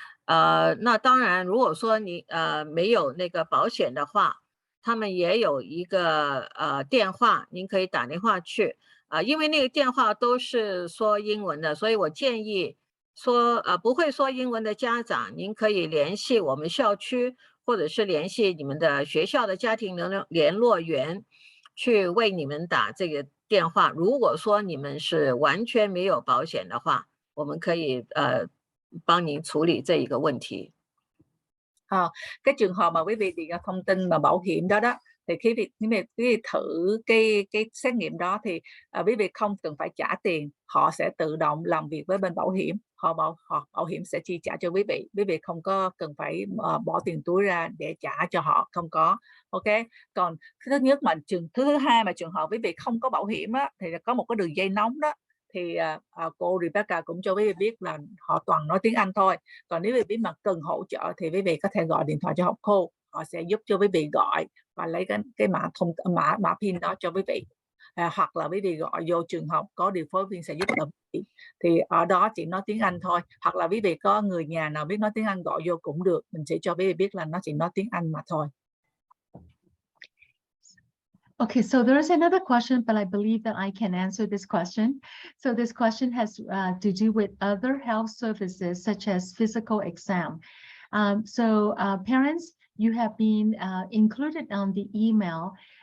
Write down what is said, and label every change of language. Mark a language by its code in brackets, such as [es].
[zh] 那当然，如果说你没有那个保险的话，他们也有一个电话，您可以打电话去因为那个电话都是说英文的，所以我建议说不会说英文的家长，您可以联系我们校区，或者是联系你们的学校的家庭联络员，去为你们打这个电话。如果说你们是完全没有保险的话，我们可以帮您处理这一个问题。 [vi] cái trường hợp mà quý vị điền thông tin mà bảo hiểm đó thì quý vị thử cái xét nghiệm đó thì quý vị không cần phải trả tiền, họ sẽ tự động làm việc với bên bảo hiểm, họ bảo hiểm sẽ chi trả cho quý vị không có cần phải bỏ tiền túi ra để trả cho họ, không có. Ok, còn thứ nhất mà thứ hai mà trường hợp quý vị không có bảo hiểm thì có một cái đường dây nóng đó, thì cô Rebecca cũng cho quý vị biết là họ toàn nói tiếng Anh thôi. Còn nếu quý vị mà cần hỗ trợ thì quý vị có thể gọi điện thoại cho học cô, họ sẽ giúp cho quý vị gọi và lấy cái mã PIN đó cho quý vị. Hoặc là quý vị gọi vô trường học có điều phối viên sẽ giúp đỡ quý vị. Thì ở đó chỉ nói tiếng Anh thôi. Hoặc là quý vị có người nhà nào biết nói tiếng Anh gọi vô cũng được. Mình sẽ cho quý vị biết là nó chỉ nói tiếng Anh mà thôi. [en] Okay, so there is another question, but I believe that I can answer this question. So this question has to do with other health services such as physical exam. So parents, you have been included on the email.